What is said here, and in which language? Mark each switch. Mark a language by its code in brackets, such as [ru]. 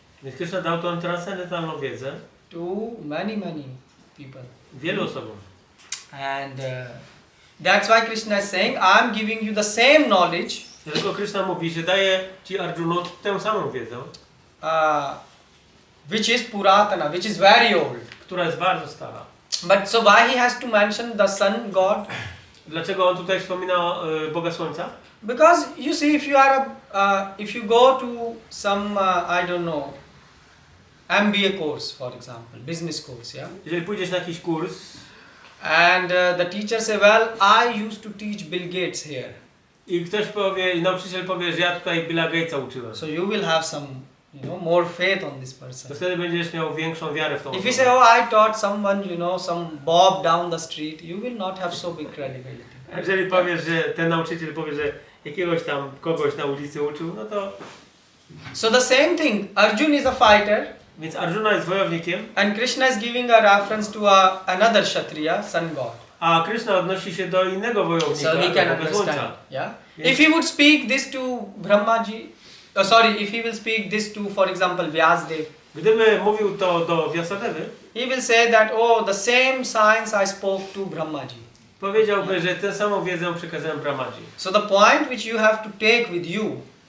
[pl] Więc Krishna dał tą transcendentalną wiedzę [en] to many people. [pl] wielu osobom. [en] And that's why Krishna is saying, I am giving you the same knowledge [pl] Dlatego Krishna mówi, że daje ci Arjuno tę samą wiedzę, [en] which is Puratana, which is very old. [pl] która jest bardzo stara. [en] But so why he has to mention the sun god? [pl] Dlaczego on tutaj wspomina Boga Słońca? [en] Because you see, if you go to some I don't know, MBA course, for example, business course, yeah, [pl] Jeżeli pójdziesz na jakiś kurs [en] and the teacher say, well, I used to teach Bill Gates here, [pl] i ktoś powie, nauczyciel powie, że ja tutaj Billa Gatesa uczyłem, [en] so you will have some, more faith on this [pl] to [en] person. [pl] wtedy będziesz miał większą wiarę w tą [en] If you [pl] osobę. [en] say, oh, I taught someone, some Bob down the street, you will not have so big credibility. [pl] Jeżeli powiesz, że ten nauczyciel powie, że jakiegoś tam kogoś na ulicy uczył, no to... [en] So the same thing, Arjun is a fighter, [pl] Więc Arjuna jest wojownikiem, [en] and Krishna is giving a reference to another Kshatriya, sun god. [pl] a Krishna odnosi się do innego wojownika, [en] So he can [pl] do Boga Słońca. [en] understand. Yeah. Yes. If he would speak this to Brahmaji, if he will speak this to, for example, Vyasdev, [pl] Gdyby mówił to do Vyasadevy, [en] he will say that, the same science I spoke to Brahmaji. [pl] powiedziałby, że tę samą wiedzę przekazałem Brahmaji. [en] So the point which you have to take with you,